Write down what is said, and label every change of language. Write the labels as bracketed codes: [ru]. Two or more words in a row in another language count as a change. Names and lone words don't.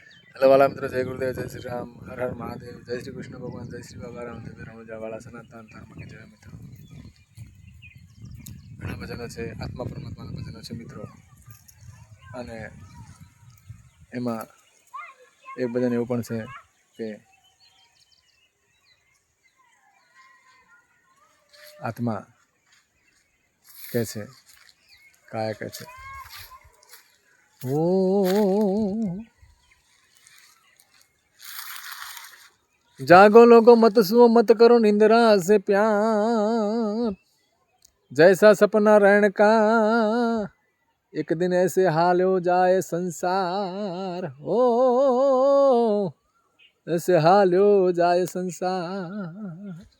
[hi] हेलो वाला मित्रों, जय गुरुदेव, जय श्री राम, हर हर महादेव, जय श्री कृष्ण भगवान, जय श्री बाबा रामदेव, रणुजावाला सनातन धर्म के जय मित्रो. [gu] ઘણા ભજનો છે, આત્મા પરમાત્માના ભજનો છે મિત્રો. અને એમાં એક ભજન એવું પણ છે કે આત્મા કહે છે, કાયા કહે છે, [hi] ઓ जागो लोगो मत सुओ मत करो निंद्रा से प्यार, जैसा सपना रहने का एक दिन ऐसे हाल हो जाए संसार, ओ ऐसे हाल हो जाए संसार.